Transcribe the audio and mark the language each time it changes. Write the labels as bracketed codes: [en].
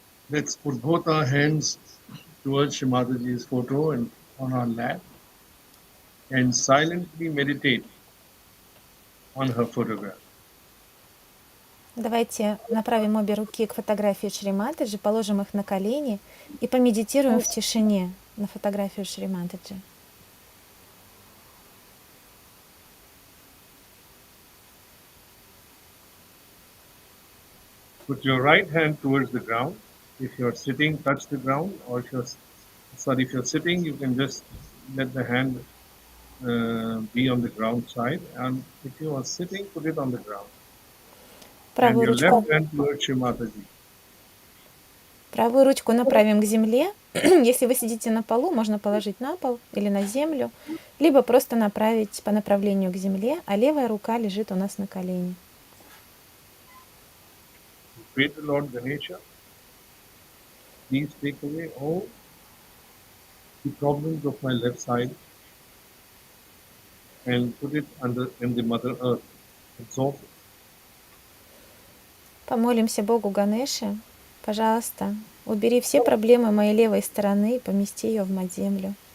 [en] Let's put both our hands towards Shri Mataji's photo and on our lap and silently meditate on her photograph. [ru] Давайте направим обе руки к фотографии Шри Матаджи, положим их на колени и помедитируем в тишине на фотографию Шри Матаджи. [en] Put your right hand towards the ground. If you're sitting, touch the ground, or if you're sitting, you can just let the hand be on the ground side, and if you are sitting, put it on the ground. And [ru] Правую [en] your [ru] ручку, [en] left hand towards Shri Mataji. [ru] правую ручку направим к земле. Если вы сидите на полу, можно положить на пол или на землю, либо просто направить по направлению к земле, а левая рука лежит у нас на колене. [en] Pray to Lord Ganesha. Please take away all the problems of my left side and put it in the Mother Earth. Absorb it. [ru] Помолимся Богу Ганеше. Пожалуйста, убери все проблемы моей левой стороны и помести ее в мать-землю.